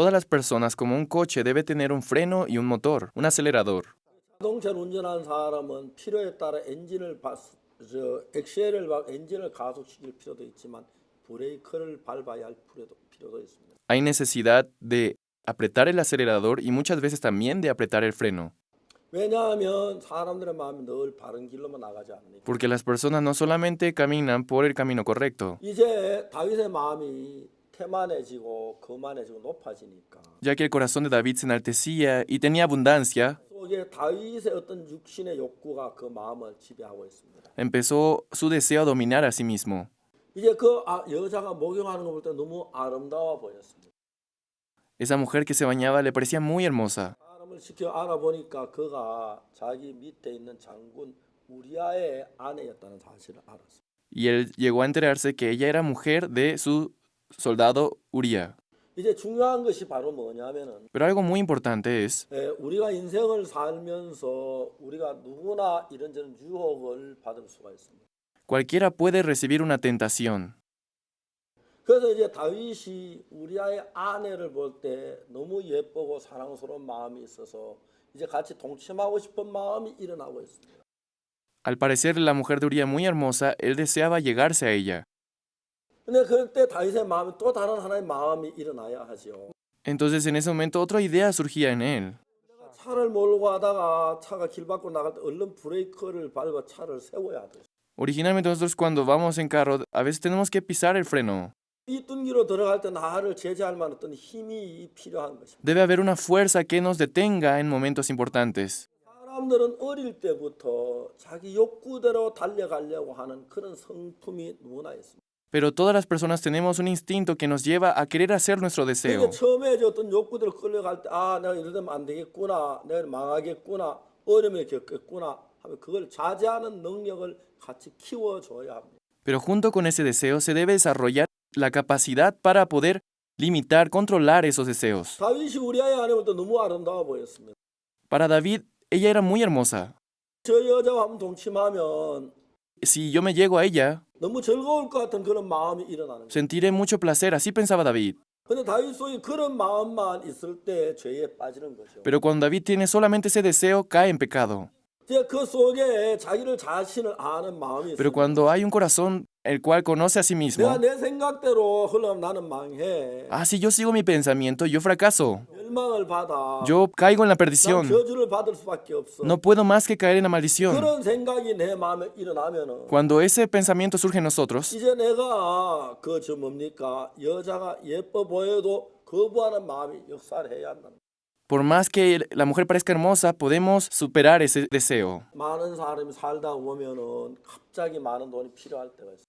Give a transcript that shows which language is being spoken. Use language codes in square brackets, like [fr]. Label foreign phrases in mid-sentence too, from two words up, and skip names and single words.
[es] Todas las personas, como un coche, debe tener un freno y un motor, un acelerador. [ko] 자동차를 운전하는 사람은 필요에 따라 엔진을 가속시킬 필요도 있지만 브레이크를 밟아야 할 필요도 있습니다. [es] Hay necesidad de apretar el acelerador y muchas veces también de apretar el freno. [ko] 왜냐하면 사람들의 마음이 늘 바른 길로만 나가지 않으니까. [es] Porque las personas no solamente caminan por el camino correcto, [ko] 이제 다윗의 마음이 태만해지고 거만해지고 높아지니까 [es] ya que el corazón de David se enaltecía y tenía abundancia, [ko] 속에 다윗의 어떤 육신의 욕구가 그 마음을 지배하고 있습니다. [es] empezó su deseo a dominar a sí mismo. [ko] 이제 그 여자가 목욕하는 거 볼 때 너무 아름다워 보였습니다. [es] Esa mujer que se bañaba le parecía muy hermosa. [ko] 사람을 지켜 알아보니까 그가 자기 밑에 있는 장군 우리아의 아내였다는 사실을 알았어요. [es] Y él llegó a enterarse que ella era mujer de su soldado Uría. [ko] 이제 중요한 것이 바로 뭐냐면은 [es] Pero algo muy importante es, [ko] 우리가 인생을 살면서 우리가 누구나 이런저런 유혹을 받을 수가 있습니다. [es] cualquiera puede recibir una tentación. [ko] 그래서 이제 다윗이 우리아의 아내를 볼 때 너무 예쁘고 사랑스러운 마음이 있어서 이제 같이 동침하고 싶은 마음이 일어나고 있습니다. [es] Al parecer la mujer de Uría muy hermosa, él deseaba llegarse a ella. [ko] 근데 그때 다윗의 마음이 또 다른 하나의 마음이 일어나야 하죠. [es] Entonces en ese momento otra idea surgía en él. [ko] 차를 몰고 가다가 차가 길 밖으로 나갈 때 얼른 브레이크를 밟아 차를 세워야 하듯이. [es] Originalmente nosotros cuando vamos en carro, a veces tenemos que pisar el freno. [ko] 이 뚱기로 들어갈 때 나를 제재할 만한 어떤 힘이 필요한 것입니다. [es] Debe haber una fuerza que nos detenga en momentos importantes. [ko] 사람들은 어릴 때부터 자기 욕구대로 달려가려고 하는 그런 성품이 누구나 있습니다. [es] Pero todas las personas tenemos un instinto que nos lleva a querer hacer nuestro deseo. [ko] 그러니까 처음에 이제 어떤 욕구대로 끌려갈 때 내가 이러면 안 되겠구나, 내가 망하겠구나, 어려움을 겪겠구나 하면 그걸 자제하는 능력을 같이 키워줘야 합니다. [es] Pero junto con ese deseo se debe desarrollar la capacidad para poder limitar, controlar esos deseos. [ko] 다윗이 우리아의 아내 볼 때 너무 아름다워 보였습니다. [es] Para David, ella era muy hermosa. [ko] 저 여자와 한번 동침하면 [es] Si yo me llego a ella, [ko] 너무 즐거울 것 같은 그런 마음이 일어나는 거예요. [es] sentiré mucho placer, así pensaba David. [ko] 근데 다윗 속에 그런 마음만 있을 때 죄에 빠지는 거죠. [es] Pero cuando David tiene solamente ese deseo, cae en pecado. [ko] 이제 그 속에 자기를 자신을 아는 마음이 [es] Pero [ko] 있어요. [es] cuando hay un corazón el cual conoce a sí [ko] 내가 [es] mismo, [ko] 내 생각대로 흘러면 나는 망해. [es] si yo sigo mi pensamiento, yo fracaso. [ko] 멸망을 받아. [es] Yo caigo en la [ko] 난 [es] perdición. [ko] 저주를 받을 수밖에 없어. [es] No puedo más que caer en la maldición. [ko] 그런 생각이 내 마음에 일어나면은 [es] Cuando ese pensamiento surge en nosotros, [ko] 이제 내가 뭡니까? 여자가 예뻐 보여도 거부하는 마음이 역사를 해야 한다. [es] por más que la mujer parezca hermosa, podemos superar ese deseo. [ko] 많은 사람이 살다 보면은 갑자기 많은 돈이 필요할 때가 있어요.